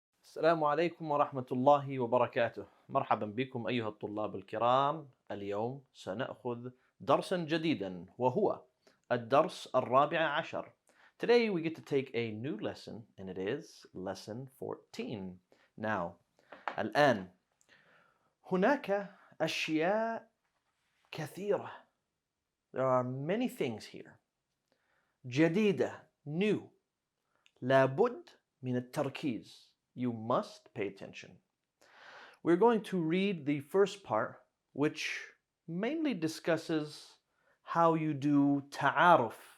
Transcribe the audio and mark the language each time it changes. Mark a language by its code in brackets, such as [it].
[ar] السلام عليكم ورحمة الله وبركاته. مرحبا بكم أيها الطلاب الكرام. اليوم سنأخذ درسا جديدا وهو الدرس الرابع عشر. [en] Today we get to take a new lesson and it is lesson 14. [ar] Now, الآن هناك أشياء كثيرة. [en] There are many things here. [ar] جديدة, new. لابد من التركيز. [en] You must pay attention. We're going to read the first part, which mainly discusses how you do ta'aruf.